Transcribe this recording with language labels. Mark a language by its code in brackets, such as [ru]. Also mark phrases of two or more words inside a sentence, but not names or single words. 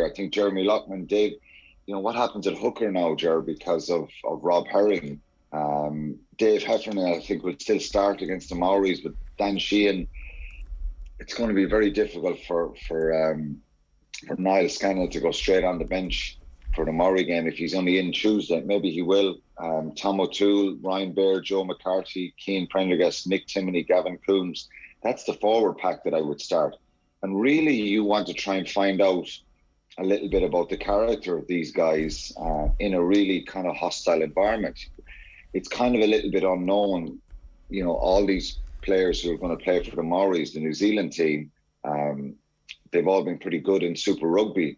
[en] I think Jeremy Loughman did, you know, what happens at hooker now, Ger, because of Rob Herring. Dave Heffernan, I think, would still start against the Maoris, but Dan Sheahan, it's going to be very difficult for Niall Scannell to go straight on the bench for the Murray game if he's only in Tuesday. Maybe he will. Tom O'Toole, Ryan Baird, Joe McCarthy, Cian Prendergast, Nick Timoney, Gavin Coombs. That's the forward pack that I would start. And really, you want to try and find out a little bit about the character of these guys in a really kind of hostile environment. It's kind of a little bit unknown, you know, all these players who are going to play for the Maoris, the New Zealand team, they've all been pretty good in Super Rugby.